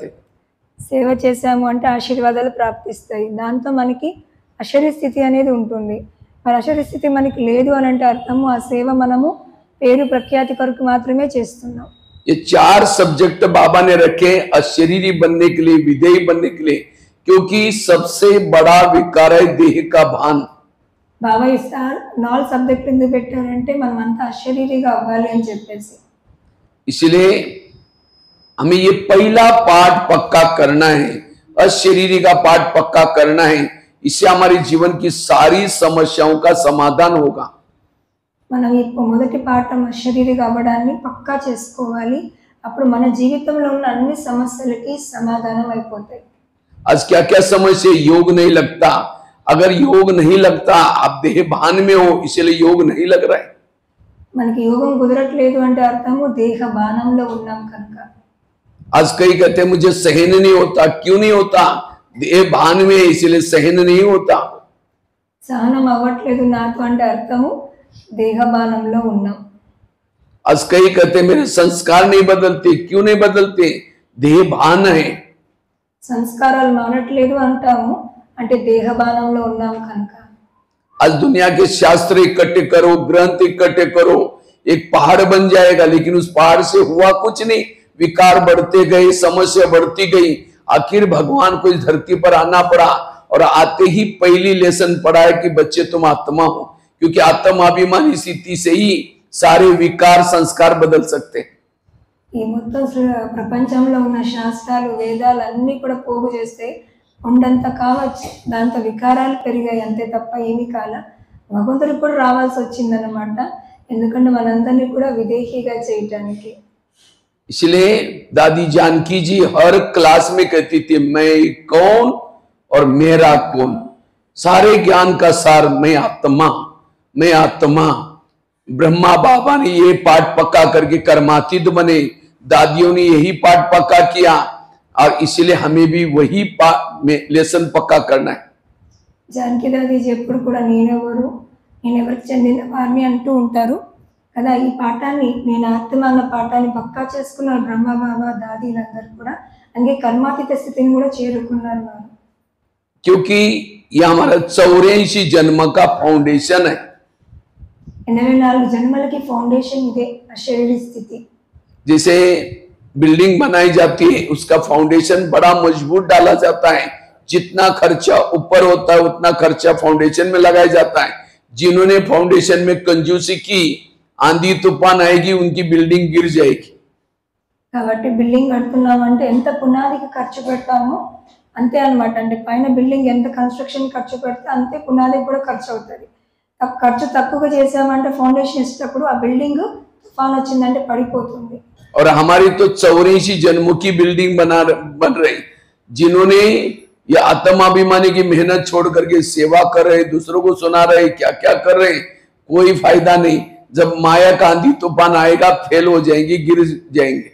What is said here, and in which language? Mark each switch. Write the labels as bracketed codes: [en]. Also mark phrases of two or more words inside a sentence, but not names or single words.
[te] సేవ చేశాము అంటే ఆశీర్వాదాలు ప్రాప్తిస్తాయి, దాంతో మనకి అశరీర స్థితి అనేది ఉంటుంది. మరి అశరీర స్థితి మనకి లేదు అని అంటే అర్థము ఆ సేవ మనము పేరు ప్రఖ్యాతి కొరకు మాత్రమే చేస్తున్నాం. [hi] ये 4 सब्जेक्ट बाबा ने रखे अशरीरी बनने के लिए, विधेयी बनने के लिए, क्योंकि सबसे बड़ा विकार है देह का भान। [te] బాబా ఈ 4 సబ్జెక్టులు ఎందుకు పెట్టారంటే మనం అంతా అశరీరిగా అవ్వాలి అని చెప్పేసి. [hi] इसलिए हमें ये पहला पाठ पक्का करना है, अशरीरी का पाठ पक्का करना है। इससे हमारे जीवन की सारी समस्याओं का समाधान होगा। [te] మనం ఈ మొదటి పాఠం అశరీరిగా అవ్వడాన్ని పక్కా చేసుకోవాలి, అప్పుడు మన జీవితంలో ఉన్న అన్ని సమస్యలకి సమాధానం అయిపోతాయి. [hi] आज क्या क्या समस्या, योग नहीं लगता। अगर योग नहीं लगता, आप देह भान में हो, इसलिए योग नहीं लग रहा है। [te] మనకి యోగం కుదరట్లేదు అంటే అర్థము దేహ బాణంలో ఉన్నాం కనుక. [hi] आज कई कहते हैं मुझे सहन नहीं होता, क्यों नहीं होता? देह भान में, इसलिए सहन नहीं होता। [te] సహనం అవ్వట్లేదు నాతో అంటే అర్థము దేహ బాణంలో ఉన్నాం. [hi] आज कई कहते मेरे संस्कार नहीं बदलते, क्यों नहीं बदलते? देह भान है। [te] సంస్కారాలు మారట్లేదు అంటాము అంటే దేహ బాణంలో ఉన్నాం కనుక. [hi] आज दुनिया के शास्त्र इकट्ठे करो, ग्रंथ इकट्ठे करो, एक पहाड़ बन जाएगा, लेकिन उस पहाड़ से हुआ कुछ नहीं। विकार बढ़ते गए, समस्या बढ़ती गई, आखिर भगवान को इस धरती पर आना पड़ा। और आते ही पहली लेसन पढ़ा है कि बच्चे तुम आत्मा हो, क्योंकि आत्माभिमानी स्थिति से ही सारे विकार संस्कार बदल सकते हैं। [te] ఈ మొత్తం ప్రపంచంలో ఉన్న శాస్త్రాలు వేదాలు అన్నీ కూడా పోగు చేస్తే ఉండంత కావచ్చు, దాంతో వికారాలు పెరిగాయి అంతే తప్ప ఏమీ కాల. భగవంతుడికి కూడా రావాల్సి వచ్చిందన్నమాట, ఎందుకంటే మనందరినీ కూడా విదేహీగా చేయటానికి. [hi] इसलिए दादी जानकी जी हर क्लास में कहती थी मैं कौन और मेरा कौन, सारे ज्ञान का सार मैं आत्मा, मैं आत्मा। ब्रह्मा बाबा ने ये पाठ पक्का करके कर्मातीत बने, दादियों ने यही पाठ पक्का किया, और इसलिए हमें भी वही लेसन पक्का करना है। [te] జానకి దాదీజీ ఎప్పుడు కూడా నేనెవరికి చెందిన వారిని అంటూ ఉంటారు కదా. ఈ పాఠాన్ని, నేను ఆత్మ అన్న పాఠాన్ని పక్కా చేసుకున్నారు బ్రహ్మ బాబా దాదీలందరూ కూడా. అందుకే కర్మాతీత స్థితిని కూడా చేరుకున్నారు వారు. [hi] क्योंकि ये हमारा 84 जन्म का फाउंडेशन है। [te] 84 జన్మలకి ఫౌండేషన్ ఇదే అశరీరి స్థితి. [hi] जैसे बिल्डिंग बनाई जाती है, उसका फाउंडेशन बड़ा मजबूत डाला जाता है। जितना खर्चा ऊपर होता है उतना खर्चा फाउंडेशन में लगाया जाता है। जिन्होंने फाउंडेशन में कंजूसी की, आंधी तूफान आएगी, उनकी बिल्डिंग गिर जाएगी। [te] కాబట్టి బిల్డింగ్ కడుతున్నామంటే ఎంత పునాదికి ఖర్చు పెడతామో అంతే అన్నమాట. అంటే పైన బిల్డింగ్ ఎంత కన్స్ట్రక్షన్ ఖర్చు పెడితే అంతే పునాదికి కూడా ఖర్చు అవుతుంది. ఖర్చు తక్కువగా చేసామంటే ఫౌండేషన్ వేసేటప్పుడు ఆ బిల్డింగ్ తుఫాన్ వచ్చిందంటే పడిపోతుంది. [hi] और हमारी तो 84 जन्मों की बिल्डिंग बन रही। जिन्होंने ये आत्माभिमानी की मेहनत छोड़ करके सेवा कर रहे, दूसरों को सुना रहे, क्या क्या कर रहे, कोई फायदा नहीं। जब माया का आंधी तूफान आएगा, फेल हो जाएंगे, गिर जाएंगे।